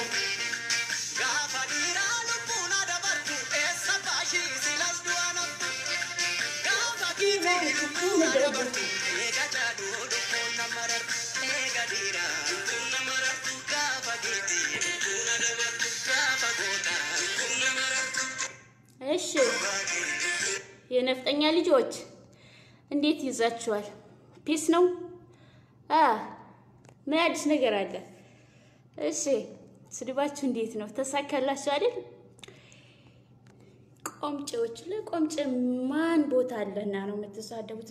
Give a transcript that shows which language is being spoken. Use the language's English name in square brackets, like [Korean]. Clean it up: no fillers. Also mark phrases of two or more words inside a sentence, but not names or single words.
[Oromo] gaafa dhiiraa lubbuun adabartu, eessa baashii silas du'a naftu, gaafa dhiiraa lubbuun adabartu, eega jaaduu lubbuun nama rartu, eega dhiiraa lubbuun nama rartu, gaafa dhiitii lubbuun adabartu, gaafa gootaa lubbuun nama rartu. [Amharic] እሺ የነፍጠኛ ልጆች እንዴት ይዛችኋል? ፒስ ነው? ምን አዲስ ነገር አለ? እሺ ስድባችሁ እንዴት ነው? ተሳካላችሁ አይደል? ቆምጬዎች ለቆምጬ ማን ቦታ አለና ነው የምትሳደቡት?